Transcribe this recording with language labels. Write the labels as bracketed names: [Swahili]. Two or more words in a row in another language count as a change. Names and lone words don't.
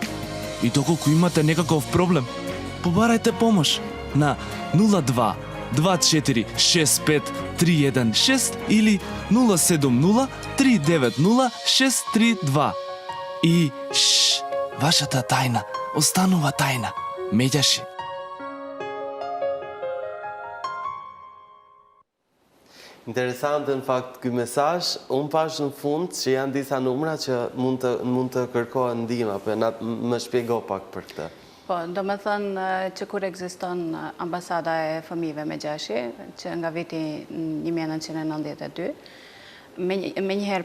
[Macedonian] И доколку имате некаков проблем, побарајте помош на 02 24 65 316 или 070 390 632. И вашата тајна останува тајна. Me Gjashi. [Albanian] Interesant në fakt ky mesazh, unë pash në fund që janë disa numra që mund të kërkohen ndihmë, apo më shpjego pak për këtë. Po, do me thënë që kur ekziston Ambasada e Fëmijëve Me Gjashi, që nga viti 1992, me njëherë